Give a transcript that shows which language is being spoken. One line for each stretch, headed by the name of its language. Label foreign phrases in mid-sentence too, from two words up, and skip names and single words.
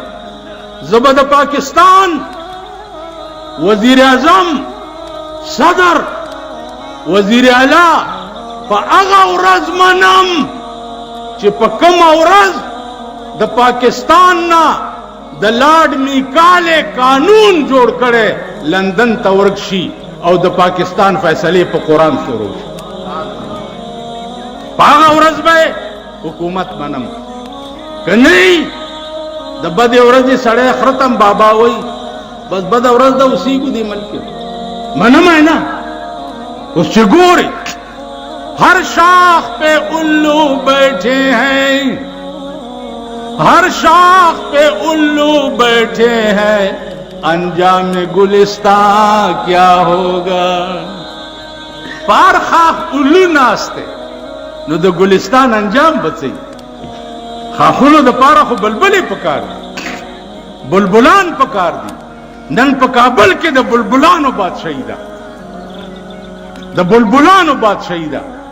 Pashto: زه به د پاکستان وزیر اعظم، صدر، وزیر اعلی په هغه ورځ منم چې په کومه ورځ د پاکستان نه د لارډ میکالې قانون جوړ کړي لندن ته ورک شي او د پاکستان فیصلې په قرآن شروع شي. په هغه ورځ به حکومت منم. که نه د بدې ورځې سړی خرتم بابا وای بس بده ورځ ده اوسېږو دې ملک کې منم
Urdu: ہے نا. اس سے گورے ہر شاخ پہ الو بیٹھے ہیں، ہر شاخ پہ الو بیٹھے ہیں، انجام گلستان کیا ہوگا.
Pashto: پار خاخ الو ناستے نو د گلستان انجام بچي. خاخونو د پاره خو بلبلې پکار دي، بلبلان پکار دي. نن په کابل کې د بلبلانو بادشاہي ده، د بلبلانو بادشاہي ده.